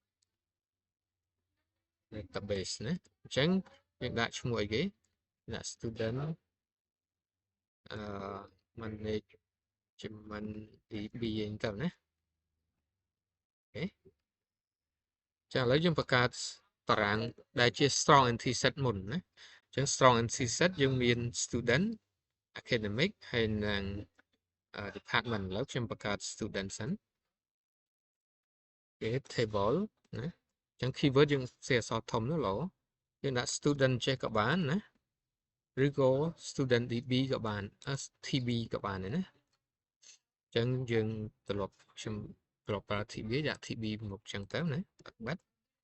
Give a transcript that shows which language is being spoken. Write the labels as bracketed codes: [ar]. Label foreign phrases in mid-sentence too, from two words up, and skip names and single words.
[km] database ណាអញ្ចឹងយើងដាក់ឈ្មោះអីគេដាក់ [en] student management DB [km] អីទៅណាអូខេចាឥឡូវយើងបង្កើតតារាងដែលជា [en] strong entity set [km] មុនណាអញ្ចឹង [en] strong entity set [km] យើងមាន student academic ហើយនិង department ឥឡូវខ្ញុំបង្កើត student សិន គេ table ណាអញ្ចឹង keyword យើងសេអក្សរធំនោះឡូយើងដាក់ student ចេះក៏បានណាឬក៏ student DB ក៏បាន TB ក៏បានដែរណាអញ្ចឹងយើងត្រឡប់ខ្ញុំត្រឡប់ប្រើ TB ដាក់ TB មកអញ្ចឹងទៅណាបាត់